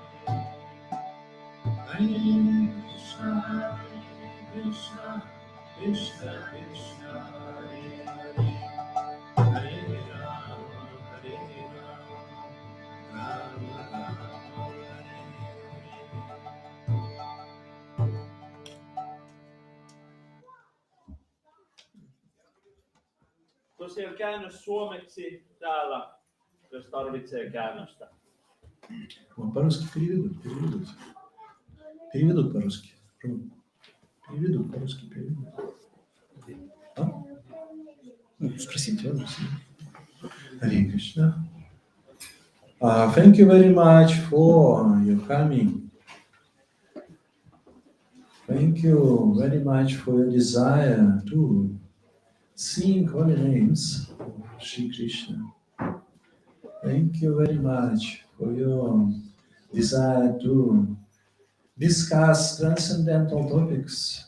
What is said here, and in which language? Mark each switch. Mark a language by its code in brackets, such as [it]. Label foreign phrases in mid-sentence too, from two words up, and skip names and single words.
[sa] हरे कृष्ण, कृष्ण, कृष्ण, कृष्ण, हरे हरे, हरे राम, राम राम, हरे [fi] Tosiaan käännös suomeksi täällä, jos tarvitsee käännöstä. [ru] По-русски переведут по-русски. Переведут по-русски. А? Ну, спросите, ладно. Hare Krishna. [en] Thank you very much for your coming. Thank you very much for your desire to sing holy names of Sri Krishna. Thank you very much for your desire to discuss transcendental topics.